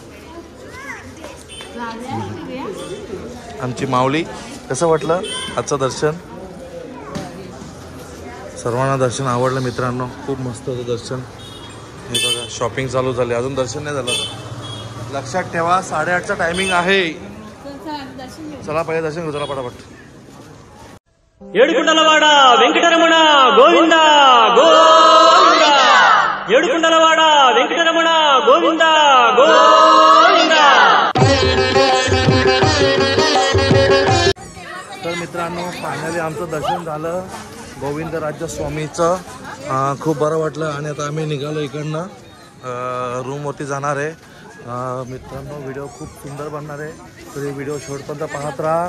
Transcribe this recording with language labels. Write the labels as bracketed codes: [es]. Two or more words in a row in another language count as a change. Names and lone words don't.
[mr] आमची माऊली, कसं वाटलं आजचं दर्शन? सर्वांना दर्शन आवडलं मित्रांनो, खूप मस्त होतं दर्शन। हे बघा, शॉपिंग चालू झाली, अजून दर्शन नाही झालं। लक्षात ठेवा, 8:30चा टायमिंग आहे। चला पहिले दर्शन घेऊ, चला पटापट। [te] ఏడుకుండలవాడ వెంకటరమణ గోవింద గోవింద ఏడుకుండలవాడ వెంకటరమణ గోవింద గోవింద। [mr] तर फायनली आमचं दर्शन झालं गोविंदराज स्वामीचं. खूप बरं वाटलं आणि आता आम्ही निघालो इकडनं रूमवरती जाणार आहे. मित्रांनो व्हिडिओ खूप सुंदर बनणार आहे, तर व्हिडिओ शेवटपर्यंत पाहत राहा.